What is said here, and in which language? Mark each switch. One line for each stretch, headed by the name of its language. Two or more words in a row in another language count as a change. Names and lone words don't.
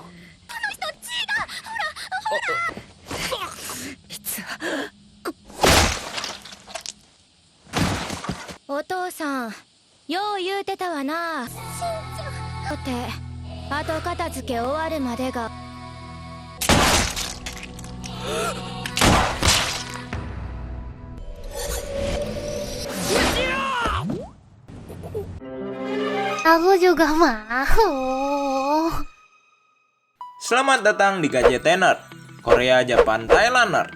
Japanese: 血がほら実はお父さんよう言うてたわな。しんちゃんって後片付け終わるまでが
Indonesian: Aku juga mau. Selamat datang di Gadgetener, Korea, Jepang, Thailander.